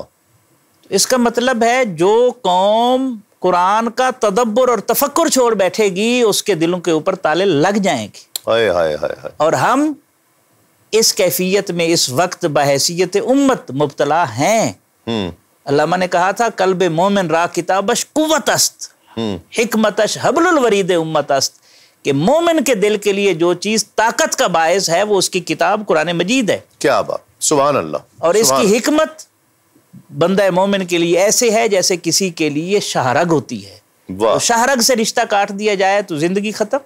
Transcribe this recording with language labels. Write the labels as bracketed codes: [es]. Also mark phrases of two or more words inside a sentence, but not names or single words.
[ur] اس کا مطلب ہے جو قوم قرآن کا تدبر اور تفکر چھوڑ بیٹھے گی اس کے دلوں کے اوپر تالے لگ جائیں گے. ہائے ہائے ہائے. اور ہم اس کیفیت میں اس وقت بحیثیت امت مبتلا ہیں. علامہ نے کہا تھا [fa] قلب مومن را کتابش قوت است، حکمتش حبل الورید امت است، [ur] کہ مومن کے دل کے لیے جو چیز طاقت کا باعث ہے وہ اس کی کتاب قرآن مجید ہے. کیا بات. [ar] سبحان اللہ. [ur] اور اس کی حکمت بندہ مومن کے لیے ایسے ہے جیسے کسی کے لیے شہرگ ہوتی ہے. تو شہرگ سے رشتہ کاٹ دیا جائے تو زندگی ختم.